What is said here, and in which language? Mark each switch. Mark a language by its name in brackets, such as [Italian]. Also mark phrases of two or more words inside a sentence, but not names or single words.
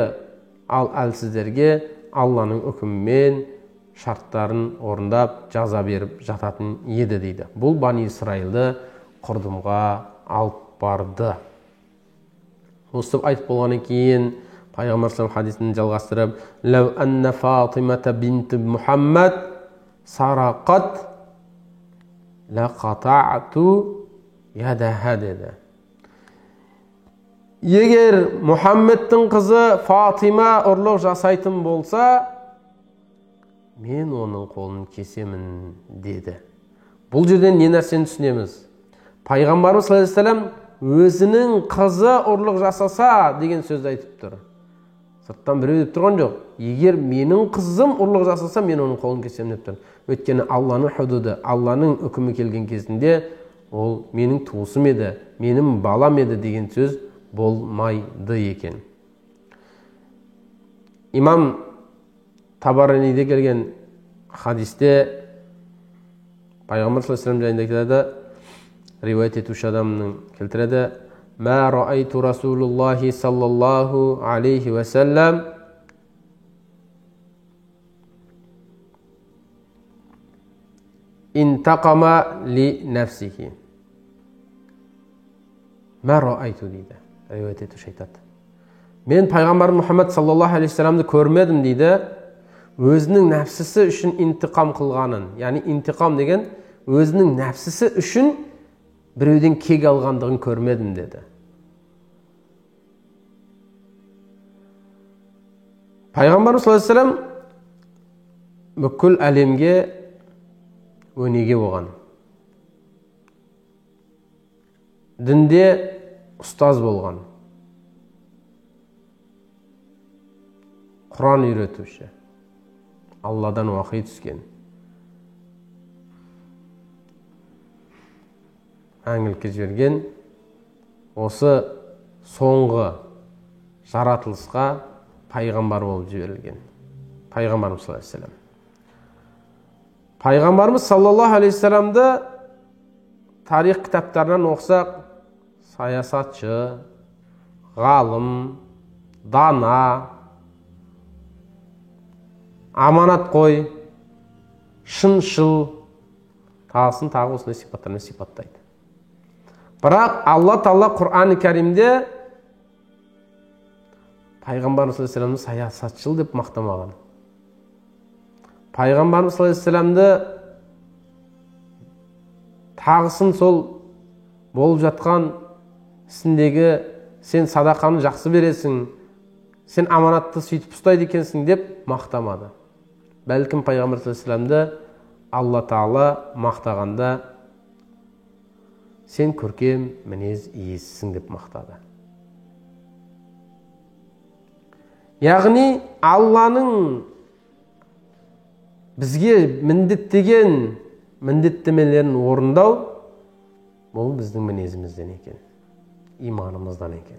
[Kazakh] Ал әлсіздерге Алланың үкімімен шарттарын орындап, жаза беріп жататын еді дейді. Бұл Бани Исраилді құрдымға алып барды. Осы айтып болғаннан кейін Пайғамбар [Arabic] صلى الله عليه وسلم [Kazakh] хадисін жалғастырып: [Arabic] «لو أن فاطمة بنت محمد سرقت لقطعت يدها» [Kazakh] деді. Егер Мұхаммедтің қызы Фатима ұрлық жасайтын болса, мен оның қолын кесемін деді. Бұл жерден не нәрсені түсінеміз? Пайғамбарымыз [Arabic] صلى الله عليه وسلم [Kazakh] өзінің қызы ұрлық жасаса деген сөзді айтып тұр. Сырттан біреу деп тұрған жоқ. Егер менің қызым ұрлық жасаса, мен оның қолын кесемін деп тұр. Өйткені Алланың худуды, Алланың үкімі келген кезінде ол менің туысым еді, менің балам еді деген сөз болмайды екен. Имам Табараниде келген хадисте Пайғамбар [Arabic] صلى الله عليه وسلم [Kazakh] жайында келеді, риуаят етуші адамның келтіреді: [Arabic] «ما رأيت رسول الله صلى الله عليه وسلم انتقم لنفسه». ما رأيت [Kazakh] дейді, риуаят етуші айтады. Мен Пайғамбар Мұхаммад [Arabic] صلى الله عليه وسلم [Kazakh] көрмедім дейді, өзінің нәпсісі үшін интиқам қылғанын. Яғни интиқам деген өзінің нәпсісі үшін біреуден кек алғандығын көрмедім деді. Пайғамбар [Arabic] صلى الله عليه وسلم [Kazakh] бүкіл әлемге өнеге болған. Дінде ұстаз болған. Құран үйретуші. Алладан уахи түскен. Мәңгілікке жіберген. Осы соңғы жаратылысқа пайғамбар болып жіберілген. Пайғамбарымыз [Arabic] صلى الله عليه وسلم. [Kazakh] Пайғамбарымыз [Arabic] صلى الله عليه وسلم [Kazakh] тарих кітаптарынан оқысақ, саясатшы, ғалым, дана, аманат қой, шыншыл, тағысын тағы осындай сипаттармен сипаттайды. Бірақ Алла Тағала Құр'ан-ы Кәрімде Пайғамбарымыз [Arabic] صلى الله عليه وسلم [Kazakh] саясатшыл деп мақтамаған. Пайғамбарымыз [Arabic] صلى الله عليه وسلم [Kazakh] тағысын сол болып жатқан ісіндегі сен садақаны жақсы бересің, сен аманатты сөйтіп ұстайды екенсің деп мақтамады. Бәлкім Пайғамбар [Arabic] صلى الله عليه وسلم [Kazakh] Алла Тағала мақтағанда сен көркем мінез иесісің деп мақтады. Яғни Алланың бізге міндеттеген міндеттемелерін орындау бұл біздің мінезімізден екен, иманымыздан екен.